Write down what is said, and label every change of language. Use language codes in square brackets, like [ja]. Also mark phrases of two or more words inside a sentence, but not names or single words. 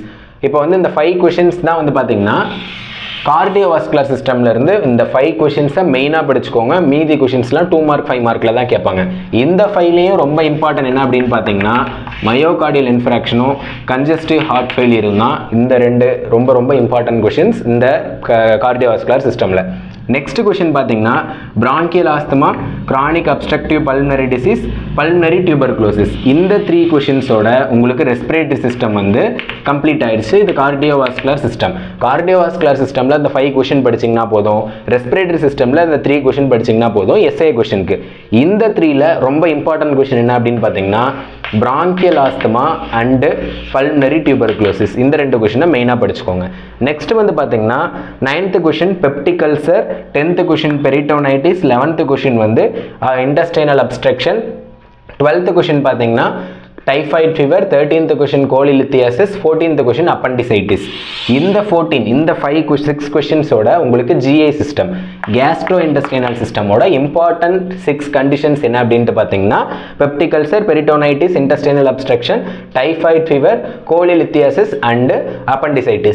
[ta] இப்போ வந்து இந்த 5 கொஷின்ஸ் தான் வந்து பார்த்தீங்கன்னா [en] cardiovascular system [ta] இருந்து இந்த 5 [en] questions mainly [ta] படிச்சுக்கோங்க. மீதி கொஷின்ஸ்லாம் 2 மார்க் 5 மார்க்கில் தான் கேட்பாங்க. இந்த 5லேயும் ரொம்ப இம்பார்ட்டன்ட் என்ன அப்படின்னு பார்த்தீங்கன்னா [en] myocardial infarction congestive heart failure [ta] தான். இந்த 2 ரொம்ப ரொம்ப [en] important questions [ta] இந்த [en] cardiovascular system. next question பார்த்தீங்கன்னா bronchial asthma, chronic obstructive pulmonary disease, pulmonary tuberculosis. [ta] இந்த 3 கொஷின்ஸோட உங்களுக்கு [en] respiratory system [ta] வந்து கம்ப்ளீட் ஆயிடுச்சு. [en] இது cardiovascular system. cardiovascular system இந்த 5 கொஷின் [ta] படிச்சிங்கன்னா போதும். [en] respiratory system இந்த 3 கொஷின் [ta] படிச்சிங்கன்னா போதும் [en] SA question. [ta] இந்த 3ல ரொம்ப [en] important question [ta] என்ன அப்படின்னு பார்த்தீங்கன்னா [en] bronchial asthma and pulmonary tuberculosis. இந்த 2 question mainly படிச்சுக்கோங்க. நெக்ஸ்ட் [ta] வந்து பார்த்தீங்கன்னா [en] 9th கொஷின் peptic ulcer, 10th கொஷின் peritonitis, 11th கொஷின் வந்து intestinal obstruction, 12th கொஷின் பார்த்தீங்கன்னா typhoid fever, 13th question cholelithiasis, 14th question appendicitis. இந்த 6 கொஷின்ஸோட உங்களுக்கு GI system, gastro intestinal system important 6 conditions [ta] என்ன அப்படின்ட்டு பார்த்தீங்கன்னா [en] peptic ulcer, peritonitis, intestinal obstruction, typhoid fever, cholelithiasis and appendicitis.